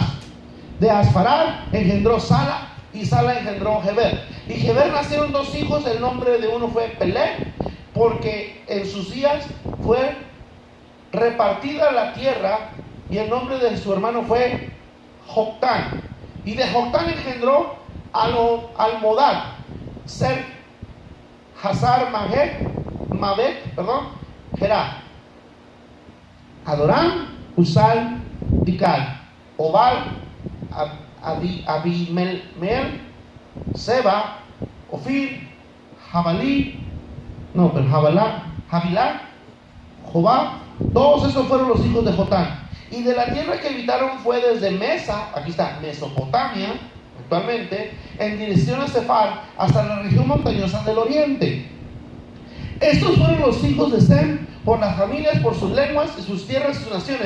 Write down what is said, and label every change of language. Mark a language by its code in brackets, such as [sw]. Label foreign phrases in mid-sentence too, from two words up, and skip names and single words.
[es] De Asfarad engendró Sala, y Sala engendró Heber. Y Heber nacieron dos hijos, el nombre de uno fue Peleg, porque en sus días fue repartida la tierra, y el nombre de su hermano fue Joctán. Y de Joctán engendró Almodad, Ser, Hazar, Mabet, Gerá, Adoram, Usal, Dikal, Obal, Abimelmer, Seba, Ofir, Javilá, Jobá. Todos esos fueron los hijos de Jotán. Y de la tierra que habitaron fue desde Mesa, aquí está, Mesopotamia, actualmente, en dirección a Sefar, hasta la región montañosa del oriente. Estos fueron los hijos de Sem, por las familias, por sus lenguas, y sus tierras y sus naciones.